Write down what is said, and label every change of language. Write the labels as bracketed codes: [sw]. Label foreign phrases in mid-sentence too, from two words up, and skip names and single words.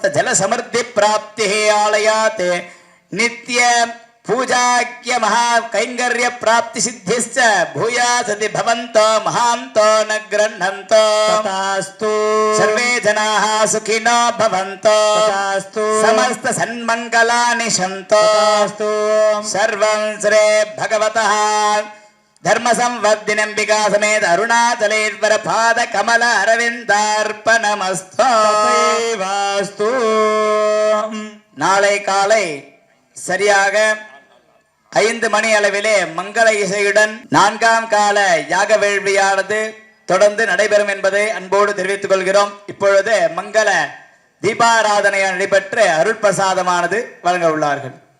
[sa] जल समृद्धि प्राप्तिः आलयात् नित्य पूजाक्य महाकैंगर्य प्राप्ति सिद्धिश्च भूयासति भवन्तो महान्तो न गृह्णन्तो तथास्तु सर्वे जनाः सुखिनो भवन्तो तथास्तु समस्त सन्मङ्गलानि सन्तो तथास्तु सर्वं श्री भगवतः धर्म संवर्धिनंबिका समेत अरुणाचलेश्वर पाद कमल अरविंदार्पणमस्तु वास्तु [ta] நாளை காலை சரியாக 5 மணி அளவிலே மங்கள இசையுடன் 4ஆம் கால யாக வேள்வியானது தொடர்ந்து நடைபெறும் என்பதை அன்போடு தெரிவித்துக் கொள்கிறோம். இப்பொழுது மங்கள தீபாராதனை நடைபெற்று அருள் பிரசாதமானது வழங்க உள்ளார்கள்.